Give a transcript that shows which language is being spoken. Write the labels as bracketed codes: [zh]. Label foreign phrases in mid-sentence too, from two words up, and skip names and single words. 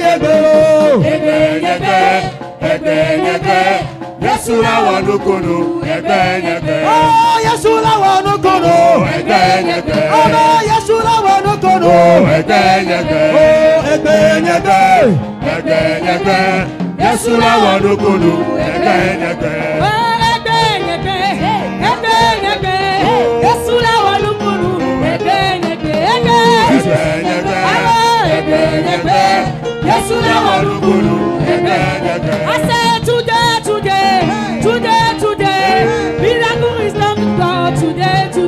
[yo] Yesu la wonu kunu oh Yesu la wonu kunu oh Yesu la wonu kunu Yesu la wonu kunu [en] I said today, miracle is not God today.